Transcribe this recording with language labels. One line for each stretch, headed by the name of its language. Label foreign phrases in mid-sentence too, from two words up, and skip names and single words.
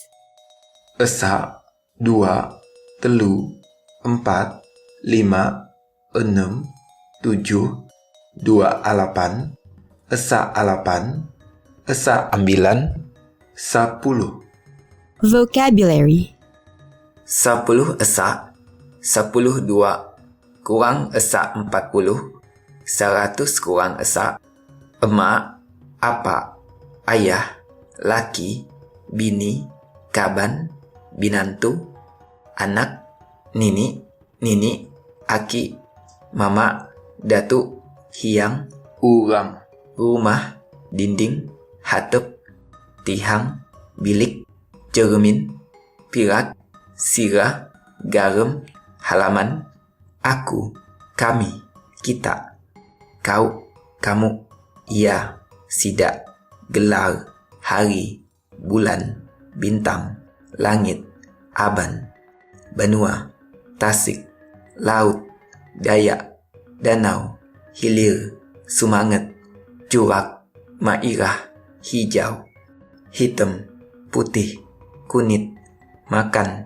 Iban: esa, 2, telu, 4, 5, 6, 7, 2 alapan, esa alapan, esa 9, 10. Vocabulary. 10 esa, 10 2, kurang esa 40, 100 kurang esa, emak, apa, ayah, laki, bini, kaban, binantu, anak, nini, aki, mama, datuk, hiang, Urang, rumah, dinding, hatep, tihang, bilik, cermin, pirak, sirah, garam, halaman, aku, kami, kita, kau, kamu, ia, sidak, gelar, hari, bulan, bintang, langit, aban, benua, tasik, laut, dayak, danau, hilir, sumanget, curak, mairah, hijau, hitam, putih, kunit, makan,